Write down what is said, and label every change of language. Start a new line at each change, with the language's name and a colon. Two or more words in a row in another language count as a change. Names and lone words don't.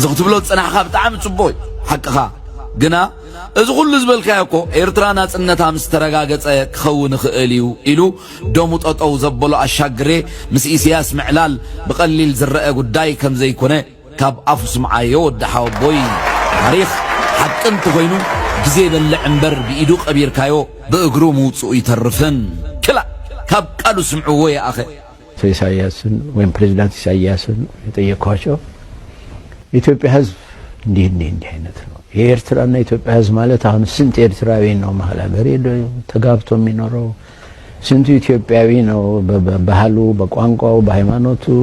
Tigrinya: ክትብሎ ጽናሕኻ ብጣዕሚ ጽቡቕ ሓቅኻ ግና እዚ ኩሉ ዝበልካዮ እኮ ኤርትራ ናጽነታ ምስ ተረጋገጸ ክኸውን ይኽእል እዩ ኢሉ ደሙ ጠጠው ዘበሎ አሻግሬ ምስ ኢሳያስ ምዕላል ብቐሊል ዝረአ ጉዳይ ከም ዘይኮነ ካብ ኣፉ ስምዓዮ ወድሓው ቦይ ታሪኽ ሓቂ እንተኮይኑ ግዜ በልዕ እምበር ብኢዱ ቀቢርካዮ ብእግሩ ምውፅኡ ይተርፍን ክላ ካብ ቃሉ ስምዕዎ የኣኸ
Amharic: ኢሳያስን ወይም ፕሬዝዳንት ኢሳያስን የጠየኳቸው ኢትዮጵያ ህዝብ እንዲህ አይነት ነው የኤርትራና ኢትዮጵያ ህዝብ ማለት አሁን ስንት ኤርትራዊ ነው መሀል ሀገር ተጋብቶ የሚኖረው ስንቱ ኢትዮጵያዊ ነው በባህሉ በቋንቋው በሃይማኖቱ